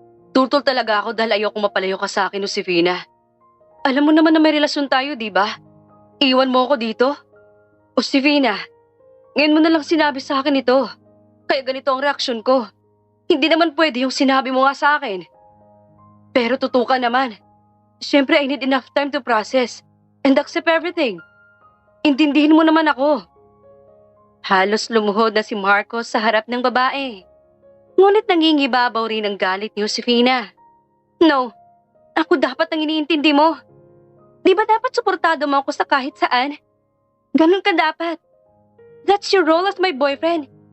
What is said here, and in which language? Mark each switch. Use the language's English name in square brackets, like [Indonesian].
[Filipino] Tutol talaga ako dahil ayoko mapalayo ka sa akin, Josefina. Alam mo naman na may relasyon tayo, di ba? Iwan mo ako dito? Josefina, ngayon mo na lang sinabi sa akin ito. Kaya ganito ang reaksyon ko. Hindi naman pwede yung sinabi mo nga sa akin. Pero tutukan naman. [English] Siyempre, I need enough time to process and accept everything. [Filipino] Intindihin mo naman ako. Halos lumuhod na si Marcos sa harap ng babae. Ngunit nangingibabaw rin ang galit ni Josefina. No, ako dapat ang iniintindi mo. Di ba dapat suportado mo ako sa kahit saan? Ganun ka dapat. [English] That's your role as my boyfriend.